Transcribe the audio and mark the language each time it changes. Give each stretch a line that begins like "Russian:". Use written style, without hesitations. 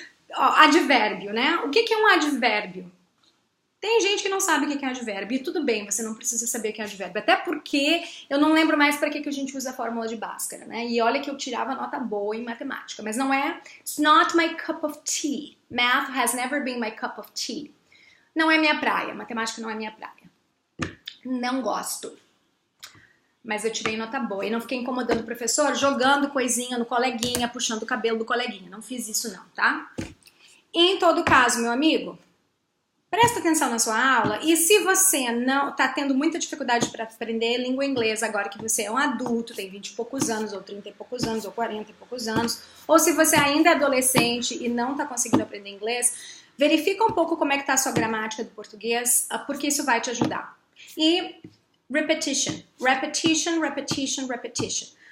Portuguese: Advérbio, né? O que é um advérbio? Tem gente que não sabe o que é advérbio, e tudo bem, você não precisa saber o que é advérbio, até porque eu não lembro mais para que a gente usa a fórmula de Bhaskara, né? E olha que eu tirava nota boa em matemática, mas não é,
English: it's not my cup of tea. Math has never been my cup of tea.
Portuguese: Não é minha praia, matemática não é minha praia. Não gosto. Mas eu tirei nota boa e não fiquei incomodando o professor, jogando coisinha no coleguinha, puxando o cabelo do coleguinha. Não fiz isso não, tá? Em todo caso, meu amigo, presta atenção na sua aula e se você não está tendo muita dificuldade para aprender língua inglesa agora que você é um adulto, tem 20 e poucos anos, ou 30 e poucos anos, ou 40 e poucos anos, ou se você ainda é adolescente e não está conseguindo aprender inglês, verifica um pouco como é que está a sua gramática do português, porque isso vai te ajudar.
English: E repetition, repetition, repetition, repetition.